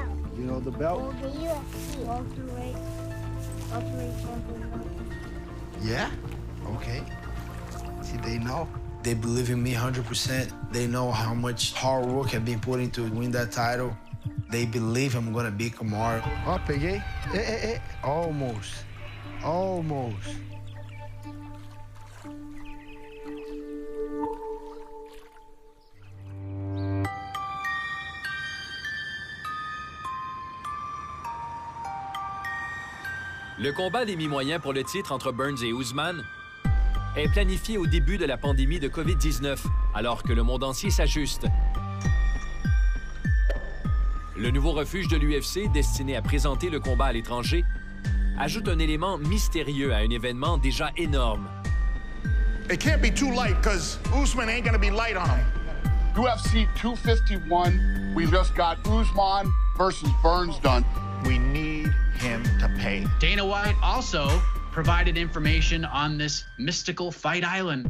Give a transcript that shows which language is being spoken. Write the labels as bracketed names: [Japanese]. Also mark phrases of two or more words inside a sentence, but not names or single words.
[English] You know the belt? Well, the UFC welterweight champion. Yeah? Okay. See, they know. They believe in me 100%. They know how much hard work I've been putting to win that title. They believe I'm gonna beat Kamaru. [Portuguese] Ó, peguei. [English] Almost. Almost. [French] Le combat des mi-moyens pour le titre entre Burns et Usman est planifié au début de la pandémie de COVID-19, alors que le monde entier s'ajuste. Le nouveau refuge de l'UFC, destiné à présenter le combat à l'étranger, ajoute un élément mystérieux à un événement déjà énorme. [English] It can't be too light, because Usman ain't gonna be light on him. UFC 251, we just got Usman versus Burns done. We need him to pay. Dana White also provided information on this mystical Fight Island.